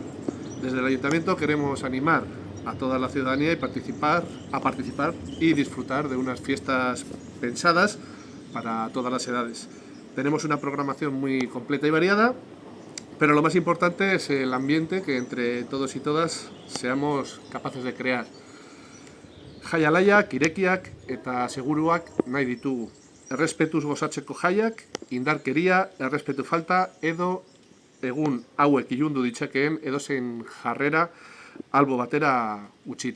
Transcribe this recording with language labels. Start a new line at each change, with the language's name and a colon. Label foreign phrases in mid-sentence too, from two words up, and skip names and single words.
Spanish: Desde el Ayuntamiento queremos animar a toda la ciudadanía a participar y disfrutar de unas fiestas pensadas para todas las edades. Tenemos una programación muy completa y variada, pero lo más importante es el ambiente que entre todos y todas seamos capaces de crear.
Basque: Jaialaiak, irekiak eta seguruak nahi ditugu. Errespetuz gozatzeko jaiak, indarkeria, errespetu falta edo egun hauek ilundu ditzakeen edozein jarrera albo batera utzita.